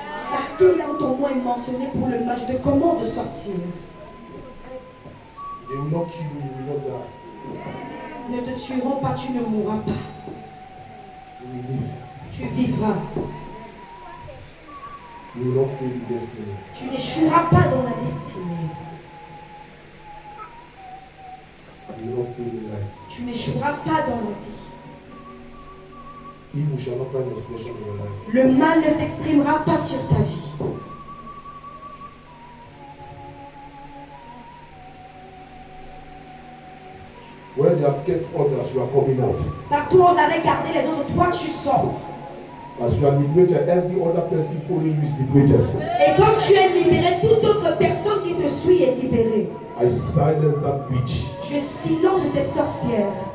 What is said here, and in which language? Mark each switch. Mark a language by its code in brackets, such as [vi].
[fr] Partout là où ton nom est mentionné pour le match de comment de sortir. [en] They will not kill you, you will not die. [fr] Ne te tueront pas, tu ne mourras pas. [en] You will live. [fr] Tu vivras. [en] You will not fail in destiny. [fr] Tu n'échoueras pas dans la destinée. [en] You will not fail in life. [fr] Tu n'échoueras pas dans la vie. [en] Evil shall not find expression in your life. [fr] Le mal ne s'exprimera pas sur ta vie. [en] Where they have kept others, you are coming out. [fr] Partout où on avait gardé les autres, toi tu sors. [en] As you are liberated, every other person following you is liberated. [fr] Et comme tu es libéré, toute autre personne qui te suit est libérée. [en] I silence that witch. [fr] Je silence cette sorcière.